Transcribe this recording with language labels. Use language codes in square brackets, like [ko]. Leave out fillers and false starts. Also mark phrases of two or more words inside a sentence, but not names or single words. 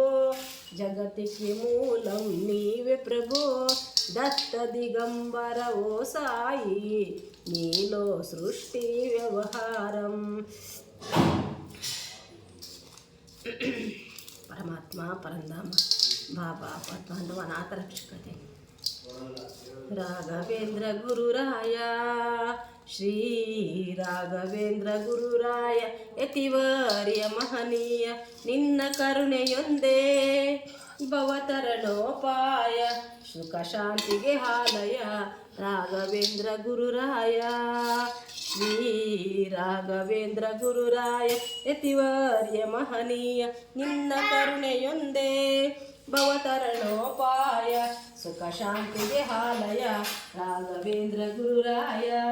[te] జగతికి మూలం నీవే ప్రభో. దత్త దిగంబర ఓ సాయి, నీలో సృష్టి వ్యవహారం. పరమాత్మ పరంధామ బాబా పద్మాండవ అనాథ రక్షకతే. [kn] ರಾಘವೇಂದ್ರ ಗುರುರಾಯ ಶ್ರೀ ರಾಘವೇಂದ್ರ ಗುರುರಾಯ ಯತಿವರ್ಯ ಮಹನೀಯ ನಿನ್ನ ಕರುಣೆಯೊಂದೇ ಭವತರಣೋಪಾಯ ಸುಖ ಶಾಂತಿಗೆ ಹಾಲಯ ರಾಘವೇಂದ್ರ ಗುರುರಾಯ ಶ್ರೀ ರಾಘವೇಂದ್ರ ಗುರುರಾಯ ಯತಿವರ್ಯ ಮಹನೀಯ ನಿನ್ನ ಕರುಣೆಯೊಂದೇ ಭವತರಣೋಪಾಯ ಸುಖ ಶಾಂತಿಗೆ ಹಾಲಯ ರಾಘವೇಂದ್ರ ಗುರುರಾಯ.